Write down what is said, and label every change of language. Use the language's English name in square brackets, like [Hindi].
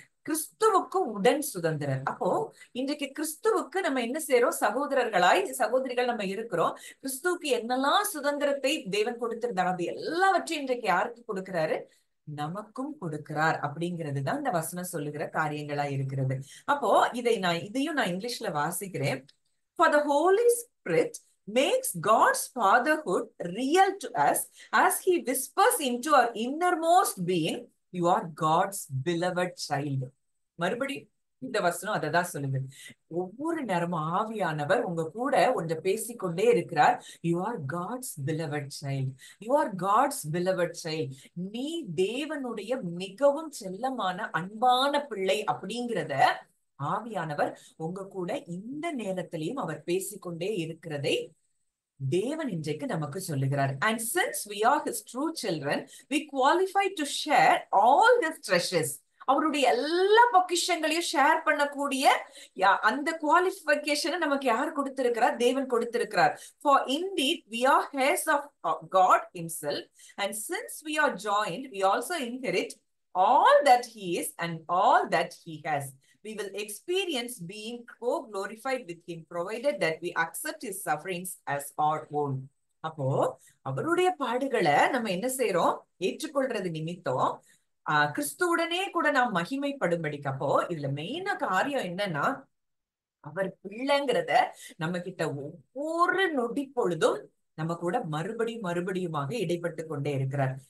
[Tamil] கிறிஸ்துவுக்கு உடன் சுதந்திரர். அப்போ இன்றைக்கு கிறிஸ்துவுக்கு நம்ம என்ன செய்யறோம், சகோதரர்களாய் சகோதரிகள் நம்ம இருக்கிறோம். கிறிஸ்துவுக்கு என்னெல்லாம் சுதந்திரத்தை தேவன் கொடுத்திருந்தார், அது எல்லாவற்றையும் இன்றைக்கு யாருக்கு கொடுக்கிறாரு, நமக்கும் கொடுக்கிறார். அப்படிங்கிறது தான் இந்த வசனம் சொல்லுகிற காரியங்களா இருக்கிறது. அப்போ இதையும் நான் இங்கிலீஷ்ல வாசிக்கிறேன். [English] For the Holy Spirit makes God's fatherhood real to us as he whispers into our innermost being, you are God's beloved child. [Tamil] மறுபடி இந்த வசனம் அததான் சொல்லுது. ஒவ்வொரு நேரமும் ஆவியானவர் உங்க கூட ஒன்று பேசிக்கொண்டே இருக்கிறார். [English] You are God's beloved child. You are God's beloved child. [Tamil] நீ தேவனுடைய மிகவும் செல்லமான அன்பான பிள்ளை அப்படிங்கிறத ஆவியானவர் உங்க கூட இந்த நேரத்திலையும் அவர் பேசிக்கொண்டே இருக்கிறதை தேவன் இன்றைக்கு நமக்கு சொல்லுகிறார். [English] And since we are his true children, we qualify to share all his treasures. [Tamil] அவருடைய எல்லா பொக்கிஷங்களையும் ஷேர் பண்ணக்கூடிய அந்த குவாலிஃபிகேஷனை நமக்கு யார் கொடுத்திருக்கிறார், தேவன் கொடுத்திருக்கிறார். [English] For indeed we are heirs of God himself, and since we are joined, we also inherit all that he is and all that he has. We will experience being co-glorified with him, provided that we accept his sufferings as our own. [Tamil] அப்போ அவருடைய பாடுகளை நம்ம என்ன செய்யறோம், ஏற்றுக்கொள்றது நிமித்தம் கிறிஸ்துவுடனே கூட நாம் மகிமைப்படும்படிக்கு. அப்போ இதுல மெயினா காரியம் என்னன்னா, அவர் பிள்ளைங்கிறத நம்ம கிட்ட ஒவ்வொரு நொடி பொழுதும் நம்ம கூட மறுபடியுமாக இடைப்பட்டு கொண்டே இருக்கிறார்.